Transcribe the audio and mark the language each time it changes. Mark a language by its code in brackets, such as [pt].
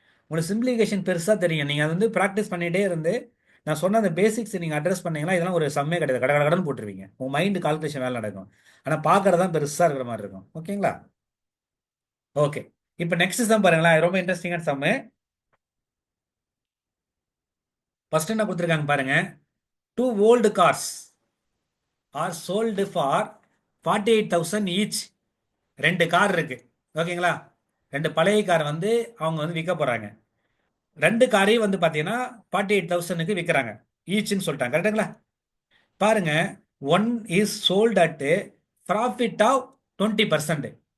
[ta] உங்களுக்கு சிம்பிளிஃபிகேஷன் பெருசா தெரியும். நீங்க அது வந்து ப்ராக்டிஸ் பண்ணிட்டே இருந்து நான் சொன்ன அந்த பேசிக்ஸ் நீங்க அட்ரஸ் பண்ணீங்கன்னா இதெல்லாம் ஒரு சம்மே கிடையாது. கட கட கடன்னு போட்டுருவீங்க. உங்க மைண்ட் கால்குலேஷன் வேலை நடக்கும். ஆனா பார்க்கறது தான் பெருசா இருக்கிற மாதிரி இருக்கும். ஓகேங்களா? ஓகே. இப்போ நெக்ஸ்ட் சம் பாருங்களேன். இது ரொம்ப இன்ட்ரெஸ்டிங்கான சம். ஃபர்ஸ்ட் என்ன கொடுத்துருக்காங்க பாருங்க. [en] 2 old cars are sold for 48,000 each. [ta] ரெண்டு கார் இருக்கு. ஓகேங்களா? ரெண்டு பழைய கார் வந்து அவங்க வந்து விற்க போறாங்க. ரெண்டு காரையும் வந்து பாத்தீங்கன்னா 48,000க்கு விற்கிறாங்க. ஈச்னு சொல்லிட்டாங்க. கரெக்டுங்களா? [en] பாருங்க, one is sold at profit of 20%.